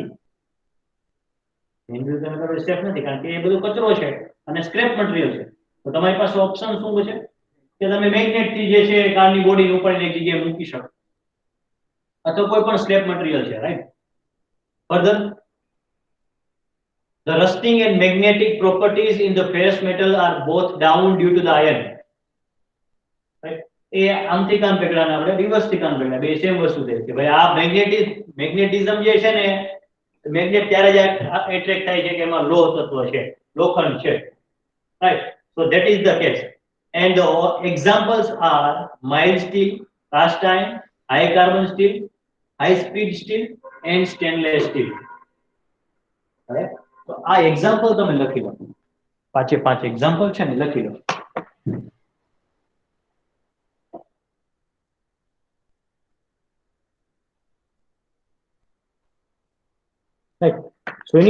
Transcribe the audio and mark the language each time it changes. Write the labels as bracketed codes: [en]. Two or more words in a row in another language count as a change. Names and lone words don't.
[gu] મેન્યુઅલી તમે કરો સેફ નથી કારણ કે એ બધું કચરો છે અને [en] scrap material [gu] છે. તો તમારી પાસે ઓપ્શન શું છે કે તમે મેગ્નેટથી જે છે કારની બોડીને ઉપાડીને એક જગ્યાએ મૂકી શકો અથવા કોઈ પણ [en] scrap material [gu] છે, રાઈટ? ફર્ધર, [en] the rusting and magnetic properties in the ferrous metal are both down due to the iron, right? [gu] એ આમથી કામ પકડાને આપણે રિવર્સથી કામ પકડા, બે સેમ વસ્તુ છે કે ભાઈ આ મેગ્નેટિઝમ જે છે ને, મેગ્નેટ ત્યારે જ એટ્રેક્ટ થાય છે કે એમાં લોહ તત્વ છે, લોખંડ છે, [en] right? So that is the case. And the examples are mild steel, cast iron, high carbon steel, high speed steel and stainless steel. Right? [gu] તો આ એક્ઝામ્પલ તમે લખી લો, પાંચે પાંચ એક્ઝામ્પલ છે ને લખી લો. [en] Right?